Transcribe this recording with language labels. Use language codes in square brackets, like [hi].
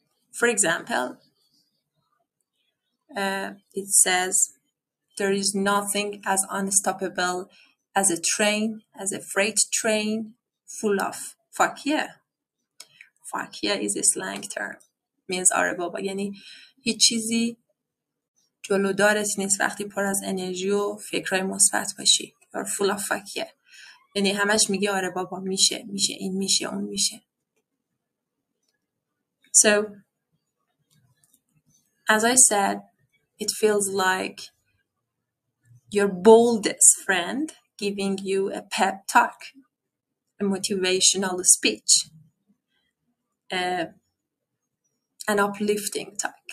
[en] For example, it says, there is nothing as unstoppable as a train, as a freight train full of فاکیه. فاکیه is a slang term. [fa] Means آره بابا، یعنی هیچ چیزی جلودارت نیست وقتی پر از انرژی و فکرهای مثبت باشی. [en] You're full of فاکیه. [fa] یعنی همش میگه آره بابا میشه این میشه اون میشه. [en] So, as I said, it feels like your boldest friend giving you a pep talk, a motivational speech, an uplifting talk.